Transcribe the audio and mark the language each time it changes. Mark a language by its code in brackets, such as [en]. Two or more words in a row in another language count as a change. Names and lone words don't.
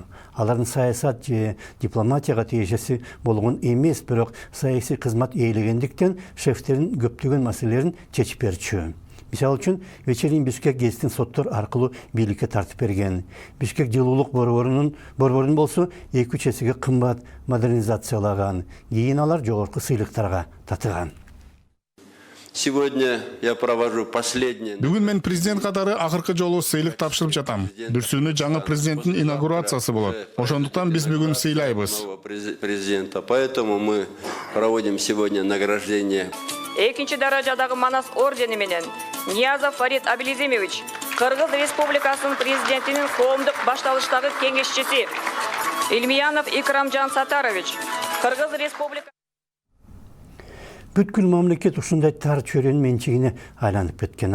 [ky] Алардын саясат же дипломатияга тиешеси болгон эмес, бирок саясий кызмат ээлегендиктен шефтерин көптөгөн маселелерин чечип берчү. Мисалы үчүн Вечерин Бишкек гезитин соттор аркылуу бийликке тартып берген. Бишкек жылуулук борборун болсо 2-3 эсеге кымбат модернизациялаган. Кийин алар жогорку сыйлыктарга татыган. [ru] Сегодня я провожу последнее. [ky] Бүгүн мен президент катары акыркы жолу сыйлык тапшырып жатам. Бүрсүнү жаңы президенттин инаугурациясы болот. Ошондуктан биз бүгүн сыйлайбыз. [ru] Президента. Поэтому мы проводим сегодня награждение. [ky] Экинчи даражадагы Манас ордени менен Ниязов Фарид Абилизимович, Кыргыз Республикасынын президентинин коомдук башталыштагы кеңешчиси, Илмиянов Икрам Сатарович, Кыргыз Республикасы. Бүткүл мамлекет ушундай тар чөйрөнүн менчигине айланып кеткен.